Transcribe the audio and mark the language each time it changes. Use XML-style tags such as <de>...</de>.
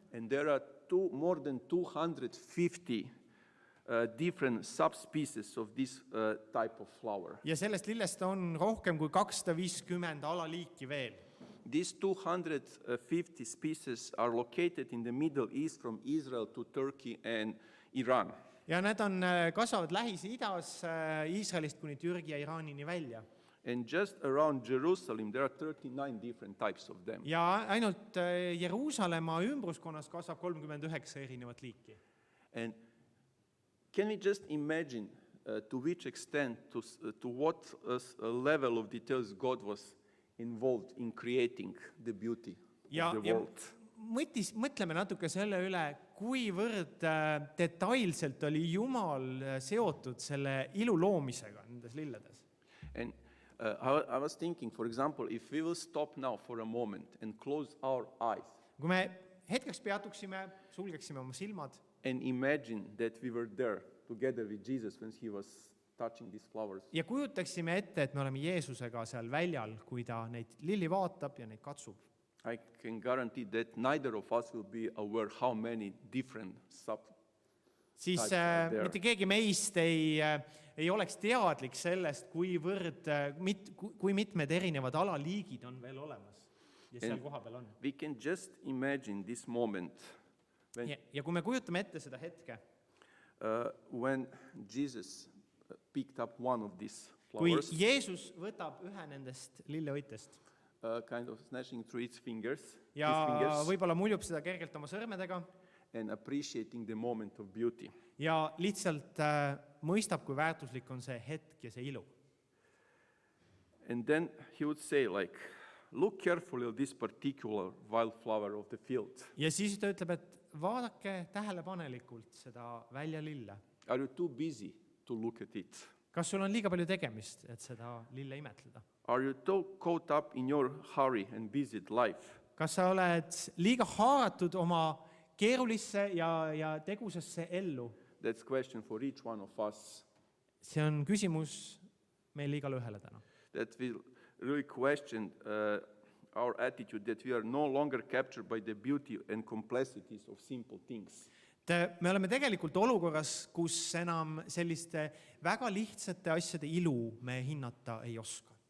<en>And there are more than 250 different subspecies of this type of flower.</en> <et>ja sellest lillest on rohkem kui 250 alaliiki veel.</et> <en>These 250 species are located in the Middle East from Israel to Turkey and Iran.</en> <et>Ja need kasvavad Lähis-Idas Iisraelist kuni Türgi ja Iraanini välja.</et> <en>And just around Jerusalem, there are 39 different types of them.</en> <et>Ja ainult Jeruusalemma ümbruskonnas kasvab 39 erinevat liiki.</et> <en>And can we just imagine to which extent, to what level of details God was involved in creating the beauty of the world?</en> <et>Mõtleme natuke selle üle, kuivõrd detailselt oli Jumal seotud selle ilu loomisega nendes lilledes.</et> <en>And I was thinking, for example, if we will stop now for a moment and close our eyes</en> <et>Kui me hetkeks peatuksime, sulgeksime oma silmad</et> <en>and imagine that we were there together with Jesus when he was touching these flowers,</en> <et>ja kujutaksime ette, et me oleme Jeesusega seal väljal, kui ta neid lilli vaatab ja neid katsub,</et> <en>I can guarantee that neither of us will be aware how many different</en> <et>siis</et> <en>Types are there.</en> <et>mitte keegi meist ei oleks teadlik sellest, kui mitmed erinevad alaliigid on veel olemas ja seal koha peal on.</et> <en>We can just imagine this moment when,</en> <et>Ja kui me kujutame ette seda hetke,</et> <en>when Jesus picked up one of these</en> <et>kui</et> <en>flowers,</en> <et>Jeesus võtab ühe nendest lilleõitest</et> <en>kind of snatching through its fingers,</en> <et>ja</et> <en>his fingers,</en> <et>võib-olla muljub seda kergelt oma sõrmedega</et> <en>and appreciating the moment of beauty.</en> <et>ja lihtsalt mõistab, kui väärtuslik on see hetk ja see ilu.</et> <en>And then he would say, like, look carefully at this particular wildflower of the field.</en> <et>Ja siis ta ütleb, et vaadake tähelepanelikult seda väljalille.</et> <en>Are you too busy to look at it?</en> <et>Kas sul on liiga palju tegemist, et seda lille imetleda?</et> <en>Are you too caught up in your hurry and busy life</en> <et>Kas sa oled liiga haaratud oma keerulisse ja tegusesse ellu?</et> <en>That's question for each one of us.</en> <et>See on küsimus meil igale ühele täna.</et> <en>That will really question our attitude that we are no longer captured by the beauty and complexities of simple things.</en> <et>Me oleme tegelikult olukorras, kus enam selliste väga lihtsate asjade ilu me hinnata ei oska.</et>